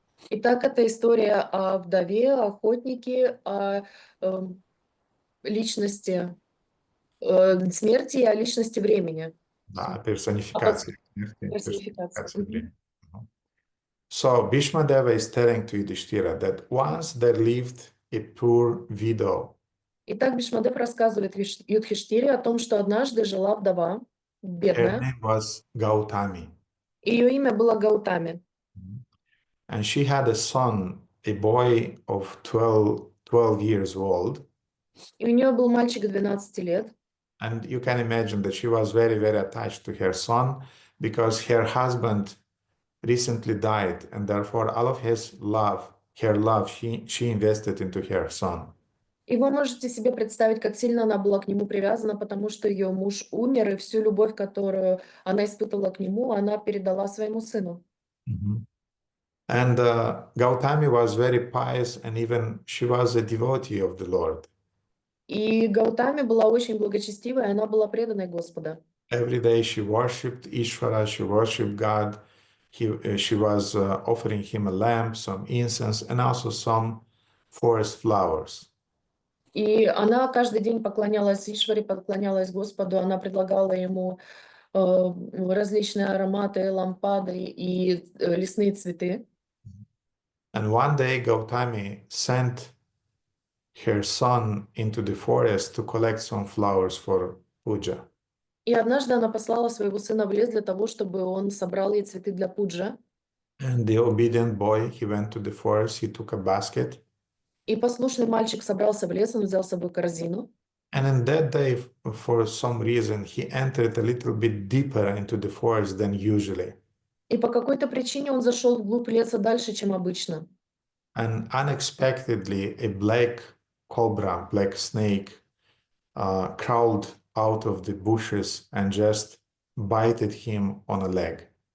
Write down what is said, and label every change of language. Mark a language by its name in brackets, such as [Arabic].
[Russian] Итак, это история о вдове, охотнике, о личности смерти и о личности времени. Да, персонификация смерти, Персонификация. персонификация времени. [English] So Bhishma Deva is telling to Yudhishthira that once there lived a poor widow. [Russian] Итак, Бишмадев рассказывает Юдхиштире о том, что однажды жила вдова, [English] Her [Russian] бедная. [English] name was Gautami. [Russian] Ее имя было Гаутами. [English] And she had a son, a boy of 12 years old. [Russian] И у нее был мальчик 12 лет. [English] And you can imagine that she was very, very attached to her son because her husband recently died, and therefore all of his love, her love, she invested into her son. [Russian] И вы можете себе представить, как сильно она была к нему привязана, потому что ее муж умер, и всю любовь, которую она испытывала к нему, она передала своему сыну. [English] And Gautami was very pious, and even she was a devotee of the Lord. [Russian] И Гаутами была очень благочестивой, она была преданной Господа. [English] Every day she worshipped Ishvara, she worshipped God. She was offering him a lamp, some incense, and also some forest flowers. [Russian] И она каждый день поклонялась Ишваре, поклонялась Господу, она предлагала ему различные ароматы, лампады и лесные цветы. [English] And one day Gautami sent her son into the forest to collect some flowers for puja. [Russian] И однажды она послала своего сына в лес для того, чтобы он собрал ей цветы для пуджа. [English] And the obedient boy, he went to the forest, he took a basket. [Russian] И послушный мальчик собрался в лес, он взял с собой корзину. [English] And in that day, for some reason, he entered a little bit deeper into the forest than usually. [Russian] И по какой-то причине он зашел вглубь леса дальше, чем обычно. [English] And unexpectedly, a black cobra, black snake, crawled out of the bushes and just bited him on a leg.